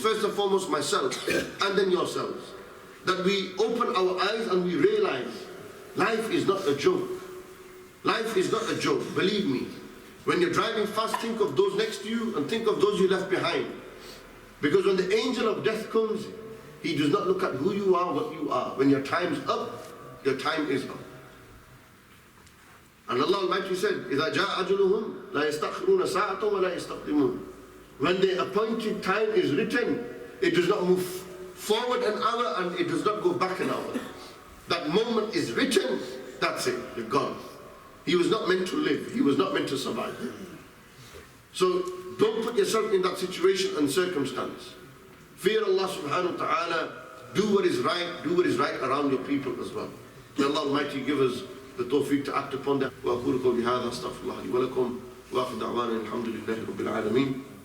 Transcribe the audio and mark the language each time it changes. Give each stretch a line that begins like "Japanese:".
English: First and foremost myself and then yourselves. That we open our eyes and we realize life is not a joke. Life is not a joke, believe me. When you're driving fast, think of those next to you and think of those you left behind. Because when the angel of death comes, he does not look at who you are, what you are. When your time's up, your time is up.
Arabic: And Allah Almighty said, إِذَا جَاءَ أَجَلُهُمْ لَا يَسْتَأْخِرُونَ سَاعَةً وَلَا يَسْتَقْدِمُونَ.
English: When the appointed time is written, it does not move forward an hour and it does not go back an hour. That moment is written, that's it, you're gone. He was not meant to live, he was not meant to survive. So don't put yourself in that situation and circumstance. Fear Allah subhanahu wa ta'ala, do what is right around your people as well. May Allah Almighty give us the tawfiq to act upon that.
Arabic: وأقول قولي هذا أستغفر الله لي ولكم وآخر دعوانا الحمد لله رب العالمين.